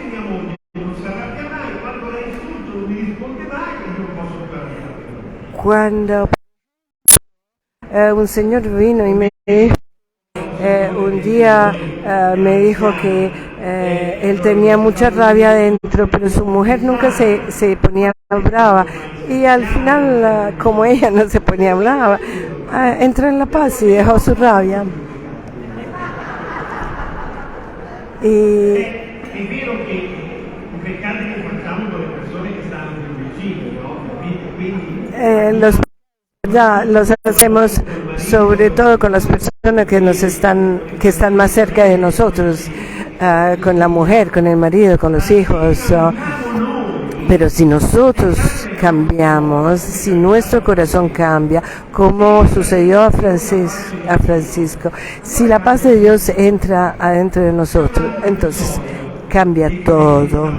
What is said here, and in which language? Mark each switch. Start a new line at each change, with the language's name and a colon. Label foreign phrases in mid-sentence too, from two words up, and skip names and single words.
Spanish: Cuando un señor vino y me dijo, un día me dijo que él tenía mucha rabia adentro, pero su mujer nunca se ponía brava, y al final, como ella no se ponía brava, entró en la paz y dejó su rabia. Y
Italian: È vero che i peccati che facciamo con le persone che stanno più vicine, no? Quindi
Spanish: los hacemos sobre todo con las personas que están más cerca de nosotros, con la mujer, con el marido, con los hijos. Pero si nosotros cambiamos, si nuestro corazón cambia, como sucedió a Francisco, si la paz de Dios entra adentro de nosotros, entonces cambia todo.